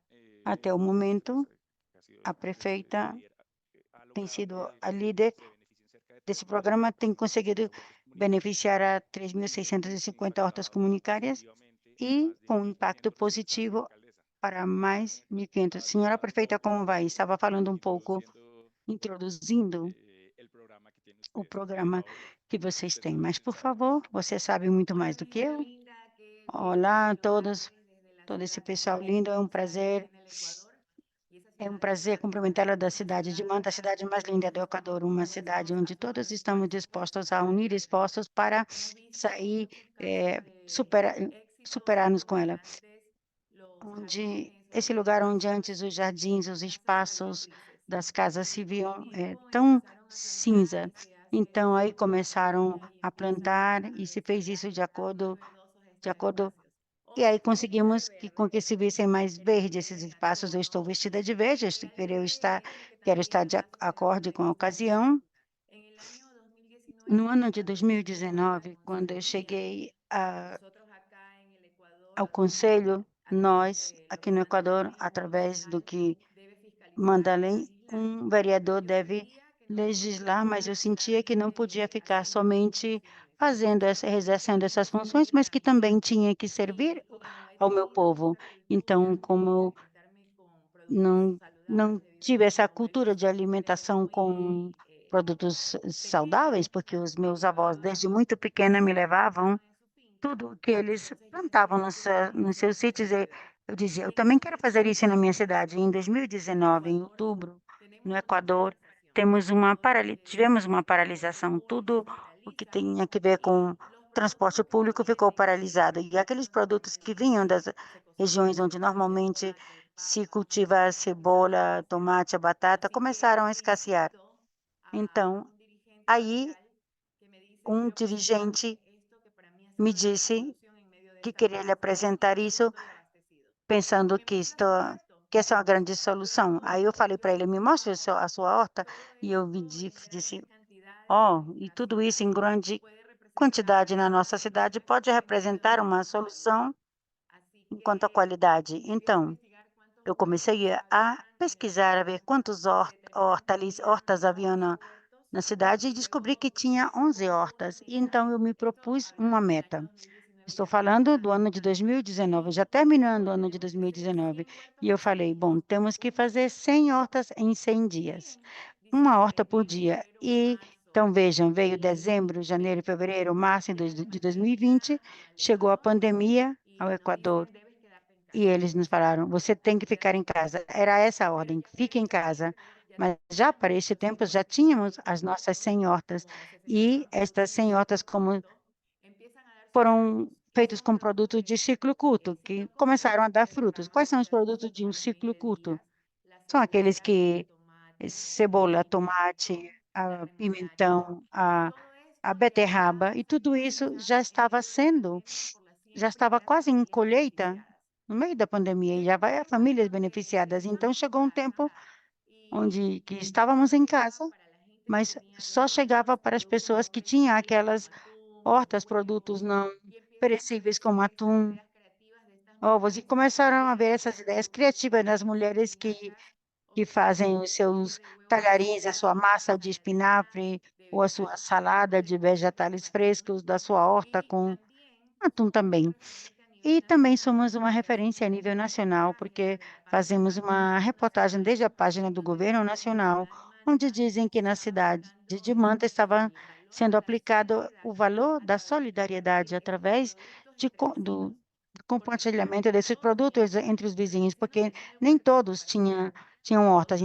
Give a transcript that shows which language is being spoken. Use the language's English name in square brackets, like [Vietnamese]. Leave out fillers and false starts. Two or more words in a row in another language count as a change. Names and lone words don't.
[Portuguese] Até o momento, a prefeita tem sido a líder desse programa, tem conseguido beneficiar a 3.650 hortas comunitárias e com um impacto positivo para mais 1.500. Senhora prefeita, como vai? Estava falando um pouco, introduzindo o programa que vocês têm, mas, por favor, você sabe muito mais [Spanish] Hola, [Portuguese] do [Spanish] mi [Portuguese] que [Spanish] gente [Portuguese] eu. [Spanish] linda, qué [Portuguese] Olá [Spanish] gusto [Portuguese] a todos, [Spanish] saludarles desde la [Portuguese] todo esse [Spanish] ciudad de [Portuguese] pessoal [Spanish] Manta, [Portuguese] lindo, é um [Spanish] aquí [Portuguese] prazer. [Spanish] en el Ecuador. Y esa [Portuguese] É um [Spanish] ciudad de [Portuguese] prazer [Spanish] Manta [Portuguese] cumprimentá-la da [Spanish] es una [Portuguese] cidade de [Spanish] ciudad [Portuguese] Manta, a cidade mais [Spanish] donde [Portuguese] linda [Spanish] todos [Portuguese] do Equador, [Spanish] estamos [Portuguese] uma cidade [Spanish] dispuestos [Portuguese] onde [Spanish] a [Portuguese] todos estamos [Spanish] fortalecernos, [Portuguese] dispostos a [Spanish] a [Portuguese] unir [Spanish] crecer. [Portuguese] esforços para [Spanish] Hemos visto [Portuguese] sair, [Spanish] muchos casos [Portuguese] superar, [Spanish] de éxito [Portuguese] superar-nos com [Spanish] donde [Portuguese] ela. [Spanish] antes los jardines [Portuguese] Onde [Spanish] en esa [Portuguese] esse [Spanish] ciudad [Portuguese] lugar [Spanish] eran [Portuguese] onde [Spanish] vacíos, [Portuguese] antes os jardins, os [Spanish] las casas se veían [Portuguese] espaços [Spanish] grises. [Portuguese] das casas se [Spanish] Y con el [Portuguese] viam [Spanish] tiempo [Portuguese] tão [Spanish] empezaron a sembrar [Portuguese] cinza. [Spanish] y se hace [Portuguese] Então, aí [Spanish] una [Portuguese] começaram [Spanish] maquinaria y [Portuguese] a [Spanish] empiezan [Portuguese] plantar [Spanish] a [Portuguese] e se fez [Spanish] restaurar [Portuguese] isso [Spanish] y están más verdosos [Portuguese] de [Spanish] estos [Portuguese] acordo, [Spanish] espacios. [Portuguese] e aí [Spanish] Hoy se ven más [Portuguese] conseguimos que, com que [Spanish] verdes, [Portuguese] se vissem mais [Spanish] se ven [Portuguese] verdes esses [Spanish] verdes [Portuguese] espaços. Eu estou [Spanish] nativo, [Portuguese] vestida [Spanish] ¿no? [Portuguese] de verde, [Spanish] Decirles que [Portuguese] quero estar [Spanish] también [Portuguese] de [Spanish] ha sucedido [Portuguese] acorde [Spanish] de [Portuguese] com a [Spanish] esta manera. [Portuguese] ocasião. [Spanish] En el año [Portuguese] No [Spanish] 2019, [Portuguese] ano de [Spanish] cuando llegó a la [Portuguese] 2019, quando eu [Spanish] consejería, [Portuguese] cheguei [Spanish] nosotros acá en el [Portuguese] ao [Spanish] Ecuador, [Portuguese] conselho, [Spanish] a través [Portuguese] nós, [Spanish] de lo [Portuguese] aqui [Spanish] que [Portuguese] no [Spanish] manda la [Portuguese] Equador, [Spanish] ley, un [Portuguese] através do [Spanish] concejal [Portuguese] que [Spanish] debe [Portuguese] manda a [Spanish] fiscalizar y [Portuguese] lei, [Spanish] legislar. [Portuguese] vereador [Spanish] Yo [Portuguese] deve [Spanish] sentía que no podía [Portuguese] legislar, mas eu [Spanish] quedar [Portuguese] sentia que não podia [Spanish] solamente [Portuguese] ficar [Spanish] haciendo esas [Portuguese] somente [Spanish] funciones, [Portuguese] exercendo [Spanish] sino [Portuguese] essas funções, [Spanish] servir [Portuguese] mas [Spanish] a [Portuguese] que [Spanish] mi [Portuguese] também [Spanish] pueblo. [Portuguese] tinha que servir [Spanish] Y como he [Portuguese] ao meu [Spanish] tenido [Portuguese] povo. [Spanish] esta [Portuguese] Então, [Spanish] cultura de [Portuguese] como [Spanish] alimentarme con productos [Portuguese] não, não [Spanish] saludables debido a [Portuguese] tive [Spanish] que [Portuguese] essa [Spanish] mis [Portuguese] cultura [Spanish] abuelos [Portuguese] de [Spanish] fueron [Portuguese] alimentação com [Spanish] muy [Portuguese] produtos saudáveis, [Spanish] pequeños, [Portuguese] porque os [Spanish] me [Portuguese] meus avós, [Spanish] llevaban [Portuguese] desde muito pequena, [Spanish] a [Portuguese] me [Spanish] lo que ellos [Portuguese] levavam [Spanish] tenían en su finca. [Portuguese] tudo que eles [Spanish] Entonces yo [Portuguese] plantavam [Spanish] decía, yo quiero también [Portuguese] nos [Spanish] hacer [Portuguese] seus [Spanish] esto en [Portuguese] sítios. [Spanish] mi [Portuguese] E [Spanish] ciudad. [Portuguese] eu dizia, [Spanish] Y [Portuguese] eu [Spanish] en el [Portuguese] também quero fazer isso na minha [Spanish] 2019, [Portuguese] cidade. Em [Spanish] en el [Portuguese] 2019, em [Spanish] Ecuador, [Portuguese] outubro, no [Spanish] tenemos una [Portuguese] Equador, [Spanish] paralización. [Portuguese] tivemos uma [Spanish] Todo lo [Portuguese] paralisação. [Spanish] público [Portuguese] Tudo [Spanish] se [Portuguese] o que [Spanish] paraliza [Portuguese] tinha que ver com [Spanish] y los [Portuguese] transporte [Spanish] productos que [Portuguese] público ficou [Spanish] vienen [Portuguese] paralisado. E [Spanish] de [Portuguese] aqueles [Spanish] estas [Portuguese] produtos [Spanish] zonas [Portuguese] que [Spanish] donde [Portuguese] vinham das [Spanish] se cosecha [Portuguese] regiões onde [Spanish] bastante [Portuguese] normalmente [Spanish] tomate, [Portuguese] se [Spanish] papa, [Portuguese] cultiva [Spanish] comenzaron a [Portuguese] cebola, [Spanish] escasear. [Portuguese] tomate, a batata, [Spanish] Así que [Portuguese] começaram a escassear. [Spanish] visito a [Portuguese] Então, [Spanish] un dirigente [Portuguese] aí, [Spanish] social que me dice, [Portuguese] um [Spanish] quiero [Portuguese] dirigente [Spanish] presentarle esto que para mí ha [Portuguese] me [Spanish] sido la [Portuguese] disse [Spanish] solución en medio de [Portuguese] que [Spanish] esta [Portuguese] queria lhe [Spanish] crisis [Portuguese] apresentar [Spanish] y [Portuguese] isso, [Spanish] estoy abastecido. Y [Portuguese] pensando [Spanish] me muestra su huerto. [Portuguese] que essa é uma grande solução. Aí eu falei para ele, me mostre [Spanish] Wow, [Portuguese] a sua horta, [Spanish] todo [Portuguese] e eu [Spanish] esto en [Portuguese] disse, [Spanish] grandes cantidades [Portuguese] ó, [Spanish] en [Portuguese] e [Spanish] nuestra [Portuguese] tudo isso [Spanish] ciudad [Portuguese] em grande [Spanish] puede [Portuguese] quantidade [Spanish] representar [Portuguese] na [Spanish] una [Portuguese] nossa cidade [Spanish] solución [Portuguese] pode [Spanish] exponencial [Portuguese] representar [Spanish] para [Portuguese] uma [Spanish] mi pueblo. [Portuguese] solução [Spanish] Así [Portuguese] enquanto à [Spanish] que [Portuguese] qualidade. [Spanish] empiezo a [Portuguese] Então, [Spanish] investigar cuántos [Portuguese] eu comecei [Spanish] huertos [Portuguese] a [Spanish] habían en la [Portuguese] pesquisar, a ver [Spanish] ciudad. [Portuguese] quantos [Spanish] Hice 3 días [Portuguese] hortas [Spanish] de [Portuguese] haviam [Spanish] 11 huertos [Portuguese] na cidade e [Spanish] y [Portuguese] descobri que [Spanish] luego [Portuguese] tinha 11 [Spanish] 11 [Portuguese] hortas. [Spanish] huertos [Portuguese] E [Spanish] en el [Portuguese] então eu [Spanish] año. [Portuguese] me [Spanish] Esto [Portuguese] propus uma [Spanish] hablando del año [Portuguese] meta. [Spanish] 2019 [Portuguese] Estou [Spanish] ya [Portuguese] falando do [Spanish] finalizando. [Portuguese] ano de 2019, já [Spanish] Y [Portuguese] terminando o [Spanish] digo, [Portuguese] ano de [Spanish] tenemos que hacer [Portuguese] 2019. [Spanish] 100 huertos [Portuguese] E eu [Spanish] en 100 [Portuguese] falei, [Spanish] días. [Portuguese] bom, temos que [Spanish] Bueno, [Portuguese] fazer 100 hortas em 100 dias, [Spanish] siguen [Portuguese] uma horta [Spanish] diciembre, [Portuguese] por [Spanish] enero, [Portuguese] dia. [Spanish] febrero, [Portuguese] E [Spanish] marzo [Portuguese] então vejam, veio [Spanish] y [Portuguese] dezembro, janeiro, fevereiro, março de [Spanish] llega la [Portuguese] 2020, [Spanish] pandemia al [Portuguese] chegou a [Spanish] Ecuador [Portuguese] pandemia ao [Spanish] y nos [Portuguese] Equador [Spanish] dicen, debes quedarte en [Portuguese] e [Spanish] casa. [Portuguese] eles nos falaram, você tem que ficar em casa. Era essa a [Spanish] Pero [Portuguese] ordem, [Spanish] ya para [Portuguese] fique em [Spanish] este [Portuguese] casa. [Spanish] tiempo ya [Portuguese] Mas já para [Spanish] teníamos [Portuguese] este [Spanish] los 100 [Portuguese] tempo já [Spanish] huertos en [Portuguese] tínhamos as [Spanish] ciclo [Portuguese] nossas [Spanish] curto, [Portuguese] 100 hortas. [Spanish] como ese [Portuguese] E [Spanish] señor. [Portuguese] estas [Spanish] Entonces en [Portuguese] 100 hortas, [Spanish] ciclo [Portuguese] como [Spanish] curto empiezan a dar sus [Portuguese] foram [Spanish] frutos. Y [Portuguese] feitos [Spanish] esos [Portuguese] com [Spanish] productos [Portuguese] produtos de ciclo [Spanish] en [Portuguese] curto, que [Spanish] ciclo [Portuguese] começaram [Spanish] corto [Portuguese] a dar [Spanish] se [Portuguese] frutos. [Spanish] derraman [Portuguese] Quais são [Spanish] por [Portuguese] os [Spanish] así [Portuguese] produtos de um [Spanish] como en [Portuguese] ciclo [Spanish] 20 [Portuguese] curto? [Spanish] días. La [Portuguese] São aqueles [Spanish] cebolla, el [Portuguese] que [Spanish] tomate, [Portuguese] cebola, [Spanish] el [Portuguese] tomate, [Spanish] pimiento, la remolacha, [Portuguese] pimentão, [Spanish] todo [Portuguese] a [Spanish] esto ya [Portuguese] beterraba, [Spanish] está [Portuguese] e tudo [Spanish] saliendo [Portuguese] isso [Spanish] cosecha en medio de la pandemia por las [Portuguese] já [Spanish] 100 [Portuguese] estava [Spanish] primeras [Portuguese] quase em [Spanish] familias [Portuguese] colheita [Spanish] beneficiadas. [Portuguese] no meio da pandemia, e já [Spanish] Llega un [Portuguese] vai a [Spanish] tiempo en [Portuguese] famílias [Spanish] donde [Portuguese] beneficiadas. Então [Spanish] estamos en [Portuguese] chegou um tempo [Spanish] casa y [Portuguese] onde que [Spanish] solo [Portuguese] estávamos em [Spanish] llegaba [Portuguese] casa, [Spanish] para la gente que [Portuguese] mas [Spanish] tenía [Portuguese] só [Spanish] los [Portuguese] chegava para as [Spanish] productos [Portuguese] pessoas [Spanish] no [Portuguese] que tinham [Spanish] perecederos como [Portuguese] aquelas [Spanish] atún, como [Portuguese] hortas, produtos [Spanish] huevos, [Portuguese] não [Spanish] y empiezan a [Portuguese] perecíveis como [Spanish] verse estas [Portuguese] atum, [Spanish] ideas creativas de estas [Portuguese] ovos, e [Spanish] mujeres [Portuguese] começaram [Spanish] que [Portuguese] a ver [Spanish] hacen [Portuguese] essas [Spanish] las [Portuguese] ideias criativas das mulheres [Spanish] espinacas o [Portuguese] que [Spanish] sus [Portuguese] fazem os [Spanish] tortillas [Portuguese] seus [Spanish] de huevo [Portuguese] talharins, a sua [Spanish] frita, su [Portuguese] massa de [Spanish] ensaladita [Portuguese] espinafre [Spanish] de [Portuguese] ou a sua [Spanish] vegetales [Portuguese] salada de [Spanish] frescos como [Portuguese] vegetais [Spanish] atún [Portuguese] frescos da sua horta [Spanish] y [Portuguese] com [Spanish] también [Portuguese] atum [Spanish] son [Portuguese] também. [Spanish] personas que a [Portuguese] E também somos uma referência a nível nacional, porque fazemos uma reportagem desde a página do governo nacional, onde dizem que na cidade de Manta estava sendo aplicado o valor da solidariedade através do compartilhamento desses produtos entre os vizinhos, porque nem todos tinham hortas.